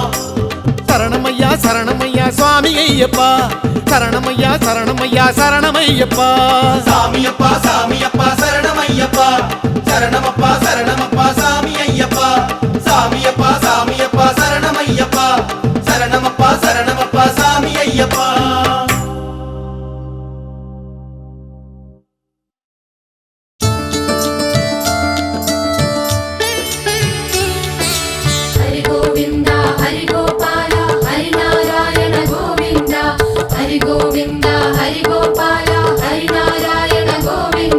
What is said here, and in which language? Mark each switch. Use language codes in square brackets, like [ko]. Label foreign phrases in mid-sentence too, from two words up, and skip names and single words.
[ta] சரணமையா சரணமையா சுவாமி ஐயப்பா, சரணமையா சரணமையா சரணமையப்பா. சாமியப்பா சாமியப்பா சரணமையப்பா, சரணமப்பா சரணமப்பா சாமி ஐயப்பா. சாமியப்பா சாமியப்பா சரணமையப்பா, சரணமப்பா சரணமப்பா சாமி ஐயப்பா. [te] హరి గోవింద హరి గోపాల హరి నారాయణ గోవింద, హరి గోవింద హరి గోపాల హరి నారాయణ గోవింద.